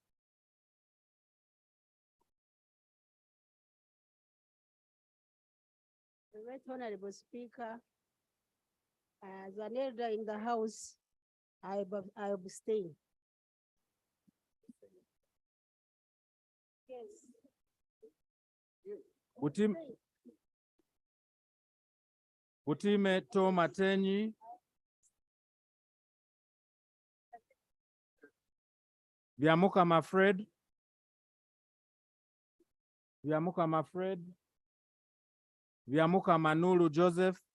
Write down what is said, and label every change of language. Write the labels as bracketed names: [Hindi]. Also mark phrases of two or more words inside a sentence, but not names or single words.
[English] Right Honorable Speaker, as an elder in the House, I abstain. Yes. Butime Tomatenyi, Biamuka Mafred, Biamuka Mafred, Biamuka Manulu Joseph,